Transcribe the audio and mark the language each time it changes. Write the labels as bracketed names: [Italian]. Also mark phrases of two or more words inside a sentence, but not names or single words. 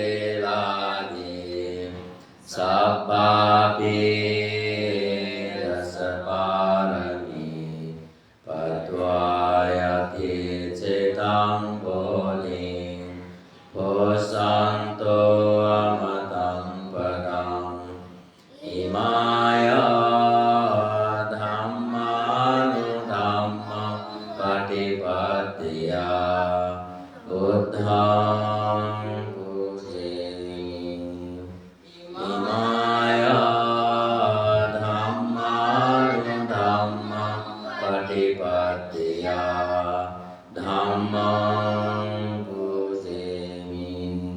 [Pali] ลานิสัพพะปิ รัสสะปารมีปัตตวายติจิตังโพธิโพสันโตอมตังปะดัง Imaya Dhammanudhammam Patipattiya Buddhaṃ pujami. Imaya Dhammanudhammam Patipattiya Dhammam pujami.